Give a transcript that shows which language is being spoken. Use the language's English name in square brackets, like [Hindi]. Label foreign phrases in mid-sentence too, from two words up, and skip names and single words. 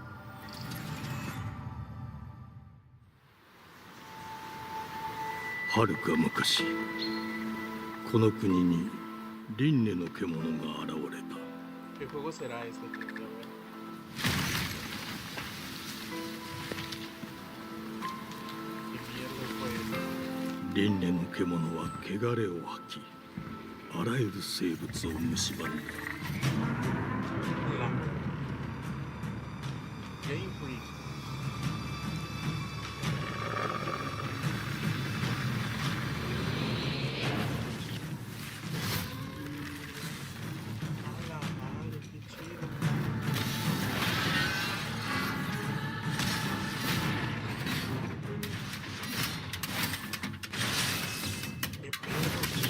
[Japanese] はるか昔、この国に輪廻の獣が現れた。 [Spanish] ¿Qué juego será este? Gente? ¿Qué mierda fue eso? [Japanese] 輪廻の獣は汚れを吐き、あらゆる生物を蝕んだ。 [Spanish] Game Freak. A la madre, qué chido. Qué pedo.